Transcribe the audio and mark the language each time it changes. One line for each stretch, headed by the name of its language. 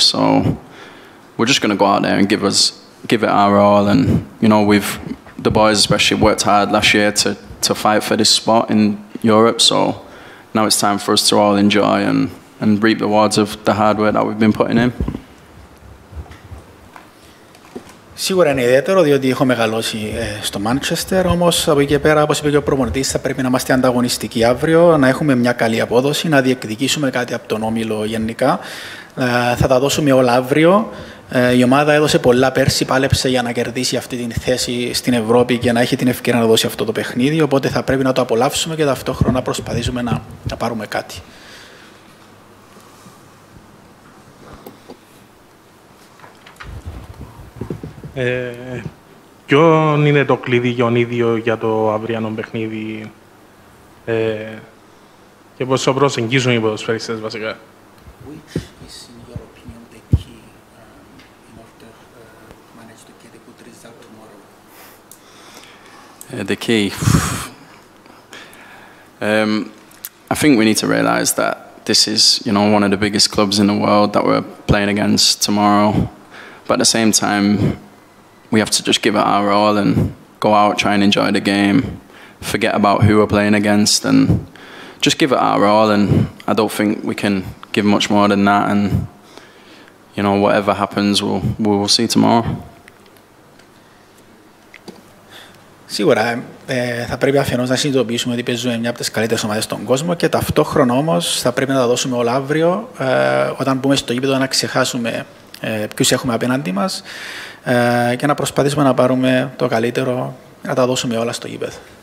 English: So we're just going to go out there and give it our all. And the boys especially worked hard last year to fight for this spot in Europe. So now it's time for us to all enjoy and reap the rewards of the hard work that we've been putting in.
Greek: Σίγουρα είναι ιδιαίτερο, διότι έχω μεγαλώσει στο Μάντσεστερ, όμως από εκεί και πέρα, όπως είπε και ο προπονητής, θα πρέπει να είμαστε ανταγωνιστικοί αύριο, να έχουμε μια καλή απόδοση, να διεκδικήσουμε κάτι από τον όμιλο γενικά. Θα τα δώσουμε όλα αύριο. Η ομάδα έδωσε πολλά πέρσι, πάλεψε για να κερδίσει αυτή την θέση στην Ευρώπη και να έχει την ευκαιρία να δώσει αυτό το παιχνίδι, οπότε θα πρέπει να το απολαύσουμε και ταυτόχρονα να προσπαθήσουμε να πάρουμε κάτι. Ποιο είναι το κλειδί για τον ίδιο για το αυριανό παιχνίδι και πώς θα προσεγγίσουν οι ποδοσφαιριστές βασικά?
English: Which is, in your opinion, the key in order to manage to get a good result tomorrow? The key. I think we need to realise that this is, one of the biggest clubs in the world that we're playing against tomorrow. But at the same time, we have to just give it our all and go out, try and enjoy the game, forget about who we're playing against, and just give it our all. And I don't think we can give much more than that. And whatever happens, we'll see tomorrow.
Greek: Σίγουρα θα πρέπει αφενός να συνειδητοποιήσουμε ότι παίζουμε μια από τις καλύτερες ομάδες στον κόσμο και ταυτόχρονα όμως θα πρέπει να τα δώσουμε όλα αύριο. Όταν μπούμε στο γήπεδο να ξεχάσουμε ποιους έχουμε απέναντί μας και να προσπαθήσουμε να πάρουμε το καλύτερο, να τα δώσουμε όλα στο γήπεδο.